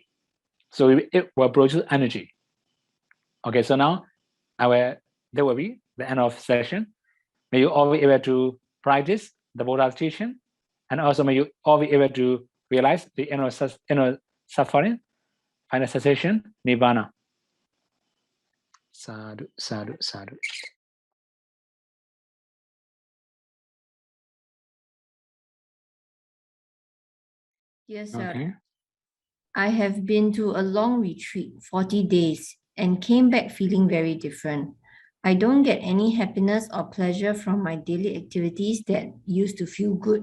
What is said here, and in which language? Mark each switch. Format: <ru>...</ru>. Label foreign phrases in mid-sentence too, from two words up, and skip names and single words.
<en>So it will produce energy. Okay, so now there will be the end of session. May you all be able to practice the Buddha's teaching, and also may you all be able to realize the inner suffering, final cessation, Nibbana.</en> <pi>Sadhu, sadhu, sadhu.</pi> <en>Yes, sir. Okay. I have been to a long retreat, 40 days, and came back feeling very different. I don't get any happiness or pleasure from my daily activities that used to feel good.</en>